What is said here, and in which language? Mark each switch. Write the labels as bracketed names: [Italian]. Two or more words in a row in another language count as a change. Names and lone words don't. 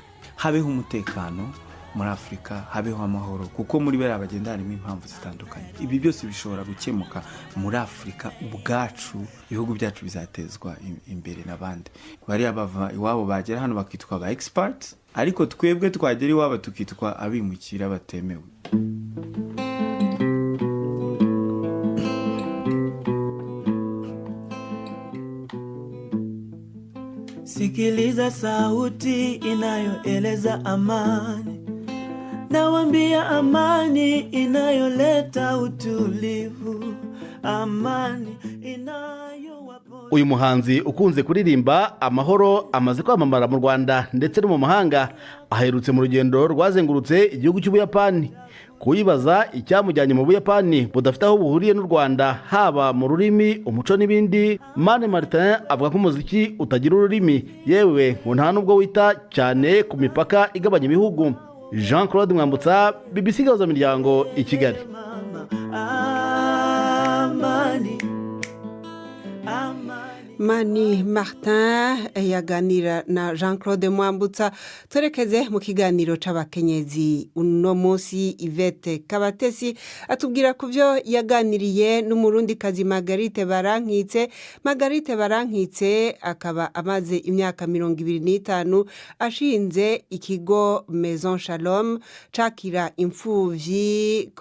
[Kinyarwanda] Habeho umutekano muri Afrika, habeho amahoro, kuko muri bera bagenda harimo impamvu zitandukanye. Ibi byose bishobora gukemuka muri Afrika ubwacu, ibihugu byacu bizatezwa imbere n'abandi. Bari abava iwabo bagera hano bakitwa ba experts, ariko twebwe twagera iwabo tukitwa abimukira batemewe. [Swahili] Sikiliza sauti inayoeleza amani, nawambia amani inayoleta utulivu, amani inayowapo. [Kinyarwanda] Uyu muhanzi ukunze kuririmba amahoro amaze kwamamara mu Rwanda ndetse no mu mahanga, aherutse mu rugendo rwazengurutse igihugu cy'Ubuyapani. Kuyibaza icyamujyanye mu Buyapani budafite aho buhuriye n'u Rwanda, haba mu rurimi, umuco n'ibindi, Mani Martin avuga ko umuziki utagira ururimi, yewe ngo nta nubwo wita cyane ku mipaka igabanya ibihugu. Jean-Claude Mwambutsa, BBC Gahuzamiryango, i Kigali. Mani Martin yaganira na Jean-Claude Mwambutsa. [Rundi] Turekeze mu kiganiro c'abakenyezi. Uno munsi Yvette Kabatesi atubwira ku byo yaganiriye n'umurundikazi Margarite Barankitse. Margarite Barankitse akaba amaze imyaka 25 ashinze ikigo Maison Shalom cakira imfuvyi